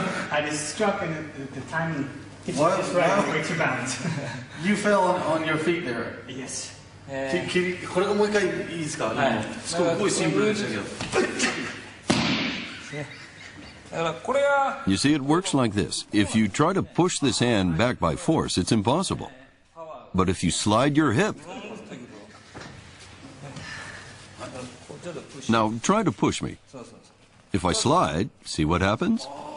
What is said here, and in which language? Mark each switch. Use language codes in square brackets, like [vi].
[en] I just struck and the timing it's just right way to balance. You fell on your feet there. Yes. [ja] これがもう一回いいですか？すごいシンプルでしたけど。 [en] You see, it works like this. If you try to push this hand back by force, it's impossible. But if you slide your hip... Now, try to push me. If I slide, see what happens?